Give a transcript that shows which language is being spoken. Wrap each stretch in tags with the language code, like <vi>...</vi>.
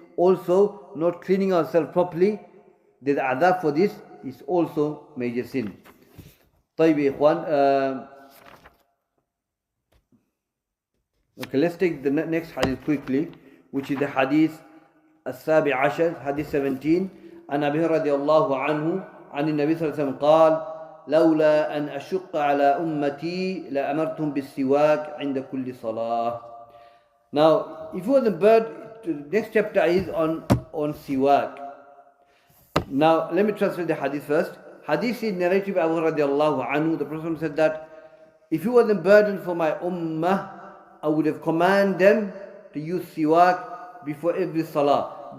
<en>Also, not cleaning ourselves properly, the adab for this is also major sin.</en> <ar>طيب يا إخوان,</ar> <en>Okay, let's take the next hadith quickly, which is the hadith</en> <ar>السابع عشر,</ar> <en>hadith 17.</en> <ar>عن أبي رضي الله عنه عن النبي صلى الله عليه وسلم قال لولا أن أشق على أمتي لأمرتهم بالسواك عند كل صلاة.</ar> <en>Now, if you want the bird, the next chapter is on siwak. Now, let me translate the hadith first. Hadith is narrated by Abu radiallahu anhu. The Prophet said that if you were the burden for my ummah, I would have commanded them to use siwak before every salah.</en>